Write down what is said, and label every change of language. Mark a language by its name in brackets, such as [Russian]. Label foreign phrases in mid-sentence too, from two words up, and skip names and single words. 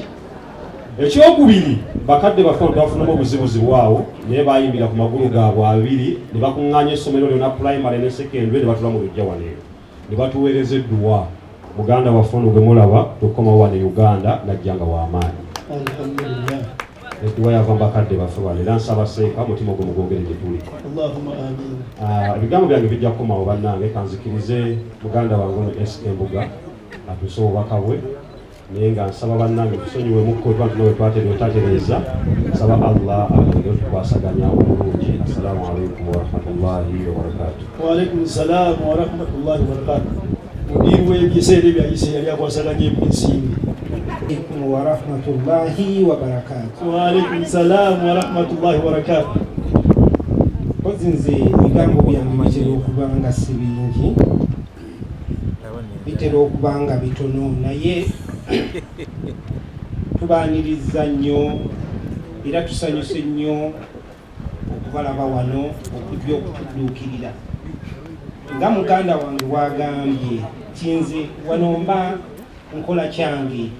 [Ganda] Ekyokubiri bakadde baffe twafunamu obuzibuzibu awo naye bayimbira ku magulu gaabwe abiri ne bakuŋŋaanya essomero lyonna primary ne secondary ne batula mu lujja wano eno ne batuweereza edduwa muganda waffe ono gwe mulaba tukomawo wano e Uganda najja nga w'amaanyi edduwa yava mu bakadde baffe bano era nsaba Seeka mutima gwe mugwogere gye tuli. Ebigambo byange bijja kukomawo bannange kanzikirize muganda wange ono SK Mbuga atuuse obubaka bwe naye nga nsaba bannange tusonyiwemukko twantunawe twatereeza nsaba Allah atugere tukwasaganya obulungi. [Arabic] السلام عليكم ورحمة الله وبركاته. وعليكم السلام ورحمة الله وبركاته. [Ganda] Mudiru w'ebiseera ebyayise yali akwasaganya eby'ensimbi. [Arabic] ورحمة الله وبركاته. وعليكم السلام ورحمة الله وبركاته. [Ganda] Kozi nze ebigambo byange bitera okuba nga si bingi bitera okuba nga bitono naye tubaaniriza nnyo era tusanyuse nnyo okubalaba wano okujja okutudduukirira nga muganda wange wagambye kinze wano mba nkola kyange